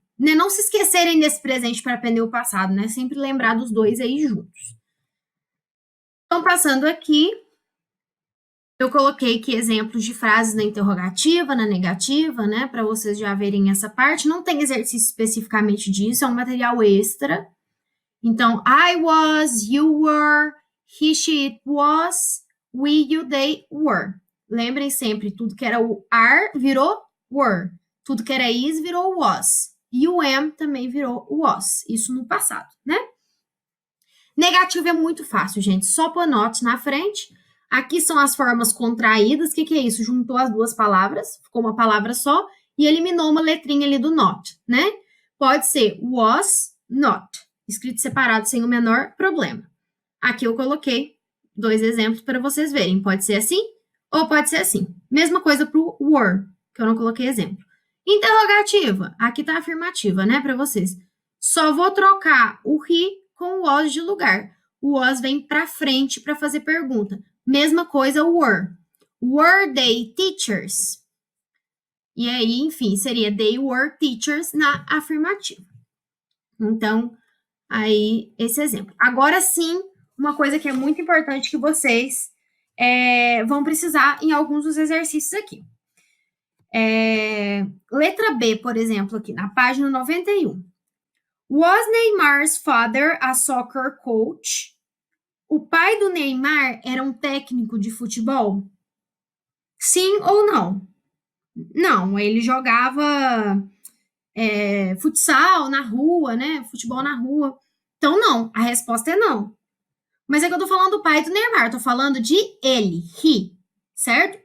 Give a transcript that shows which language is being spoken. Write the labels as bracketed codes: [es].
[pt] Né, não se esquecerem desse presente para aprender o passado, né? Sempre lembrar dos dois aí juntos. Então, passando aqui, eu coloquei aqui exemplos de frases na interrogativa, na negativa, né? Para vocês já verem essa parte. Não tem exercício especificamente disso, é um material extra. Então, [en] I was, you were, he, she, it was, we, you, they were. [pt] Lembrem sempre, tudo que era o are virou were. Tudo que era is virou was. E o am também virou was. Isso no passado, né? Negativo é muito fácil, gente. Só pôr not na frente. Aqui são as formas contraídas. O que é isso? Juntou as duas palavras, ficou uma palavra só, e eliminou uma letrinha ali do not, né? Pode ser was not, escrito separado sem o menor problema. Aqui eu coloquei dois exemplos para vocês verem. Pode ser assim ou pode ser assim. Mesma coisa para o were, que eu não coloquei exemplo. Interrogativa. Aqui está a afirmativa, né, para vocês. Só vou trocar o he com o was de lugar. O was vem para frente para fazer pergunta. Mesma coisa o were. [en] Were they teachers? [pt] E aí, enfim, seria [en] they were teachers [pt] na afirmativa. Então, aí, esse exemplo. Agora sim, uma coisa que é muito importante que vocês vão precisar em alguns dos exercícios aqui. Letra B, por exemplo, aqui na página 91. [en] Was Neymar's father a soccer coach? [pt] O pai do Neymar era um técnico de futebol? Sim ou não? Não, ele jogava futsal na rua, né? Futebol na rua. Então, não. A resposta é não. Mas é que eu tô falando do pai do Neymar, eu tô falando de ele, he, certo?